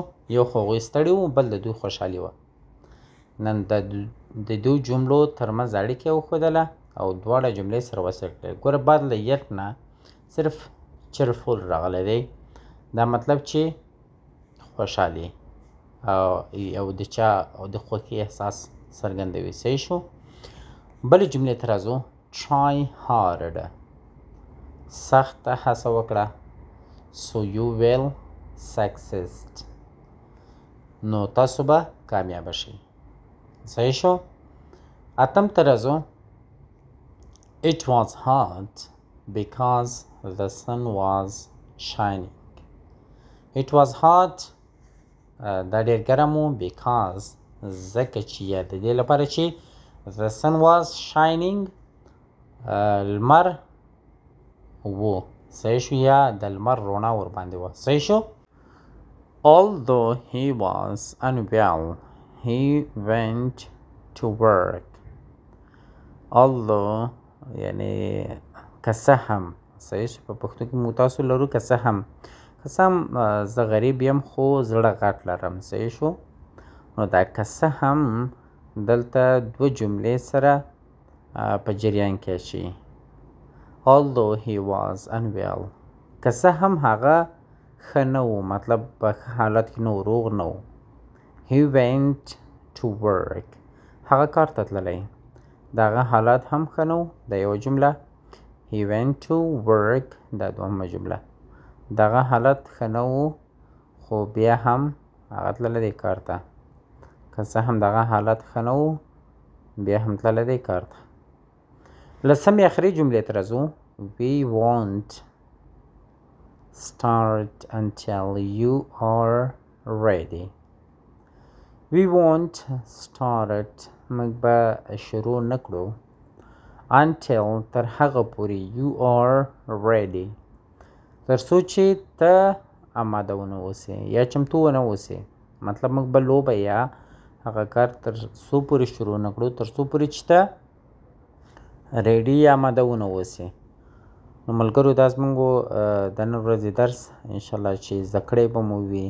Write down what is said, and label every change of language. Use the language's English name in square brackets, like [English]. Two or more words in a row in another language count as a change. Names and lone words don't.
[Pashto] یو خو هغوی ستړي وو، بل د دوی خوشحالي وه. نن د دوی جملو ترمنځ اړیکه وښودله او دواړه جملې سره وصل کړئ. ګوره بعد له یټ نه صرف cheerful راغلی دی. دا مطلب چې خوشحالي او د چا او د خوښۍ احساس څرګندوي. صحیح شو. بلې جملې ته راځو. [English] try hard [Pashto] سخته هڅه وکړه. [English] so you will succeed [Pashto] نو تاسو به کامیاب شئ. صحیح شو. اتم ته راځو. [English] it was hot because the sun was shining. it was hot [Pashto] دا ډېر ګرم و because ځکه چې یا د دې لپاره چې [English] the sun was shining [Pashto] لمر و. صحیح شو. یا د لمر رڼا ورباندې وه. صحیح شو. [English] although he was unwell he went to work. [Pashto] although یعنی که څه هم. صحیح شو. په پښتو کې مو تاسو لرو که څه هم. که څه هم زه غریب یم خو زړه غټ لرم. صحیح شو. نو دا که څه هم دلته دوه جملې سره په جریان کې شي. [English] although he was unwell [Pashto] که څه هم هغه ښه نه و، مطلب په ښه حالت کې نه و، روغ نه و. [English] he went to work [Pashto] هغه کار ته تللی. د هغه حالات هم ښه نه و. دا یوه جمله. [English] he went to work [Pashto] دا دوهمه جمله. د هغه حالت ښه نه و خو بیا هم هغه تللی دی کار ته. که څه هم د هغه حالت ښه نه و بیا هم تللی دی کار ته. لسمې اخري جملې ته راځو. [English] we won't start until you are ready. we won't start [Pashto] موږ به شروع نه کړو until تر هغه پورې [English] you are ready [Pashto] تر څو چې ته آماده ونه اوسې یا چمتو ونه اوسې. مطلب موږ به لوبه یا هغه کار تر څو پورې شروع نه کړو تر څو پورې چې ته ریډي یا آماده ونه اوسې. نو ملګرو دا زموږ د نن ورځې درس انشاءالله چې زده کړی به مو وي.